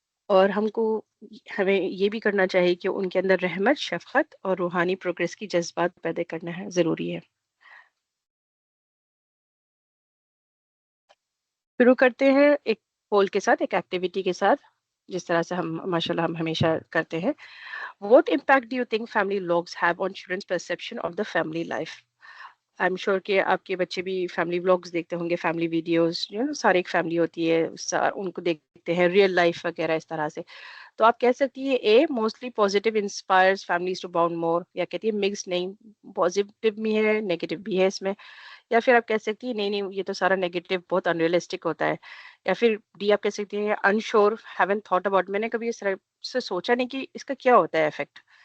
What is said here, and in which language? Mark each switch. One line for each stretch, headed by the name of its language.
Urdu: اور ہمیں یہ بھی کرنا چاہیے کہ ان کے اندر رحمت، شفقت اور روحانی پروگریس کی جذبات پیدا کرنا ہے ضروری ہے. شروع کرتے ہیں ایک پول کے ساتھ، ایک ایکٹیویٹی کے ساتھ، جس طرح سے ہم ماشاء اللہ ہم ہمیشہ کرتے ہیں.
English: What impact do you think family logs have on children's perception of the family life? I'm sure
Urdu: کہ آپ کے بچے بھی فیملی ولاگز دیکھتے ہوں گے، فیملی ویڈیوز، سارے ایک فیملی ہوتی ہے، ان کو دیکھتے ہیں ریئل لائف وغیرہ اس طرح سے. تو آپ کہہ سکتی ہے
English: a mostly positive inspires families to bound more,
Urdu: یا کہتی ہے مکس نہیں، پازیٹیو بھی ہے نیگیٹو بھی ہے اس میں، یا پھر آپ کہہ سکتی ہیں نہیں نہیں یہ تو سارا نیگیٹو بہت انریلسٹک ہوتا ہے، یا پھر ڈی آپ کہہ سکتی ہیں
English: unsure haven't thought about,
Urdu: میں نے کبھی اس طرح سے سوچا نہیں کہ اس کا کیا ہوتا ہے افیکٹ.